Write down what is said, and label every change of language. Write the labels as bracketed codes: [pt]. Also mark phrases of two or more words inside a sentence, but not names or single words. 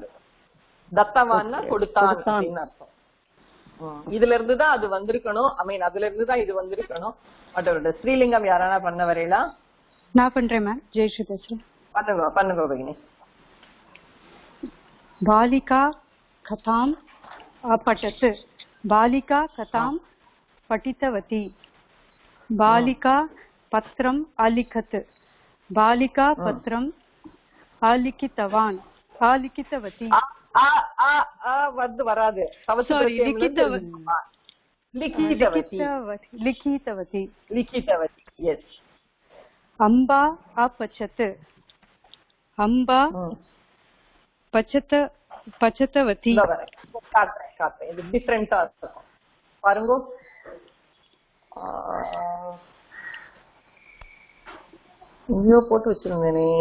[ta] தத்தவான்னா கொடுத்தான் அப்படின்னு அர்த்தம். இதுல இருந்துதான் அது வந்திருக்கணும். [en] I mean [ta] அதுல இருந்துதான் இது வந்திருக்கணும். அதோட ஸ்ரீலிங்கம் யாரானா பண்ண வரையில நான் பண்றேன் மேம். ஜெயஸ்ரீ பேசுறேன். பண்ணுங்க பகினி. [sa] बालिका कथाम् अपठत्. बालिका कथां पठितवती. बालिका पत्रम् अलिखत्. बालिका पत्रम् अलिखितवान् अलिखितवती. [ta] वरादु. [sa] Sorry, लिखितवती. लिखितवती. Yes. अम्बा अपचत्. अम्बा पचतवती. [ta] இது டிஃபரெண்டா இருக்கும் பாருங்க. இங்கோ போட்டு வச்சிருந்தேனே.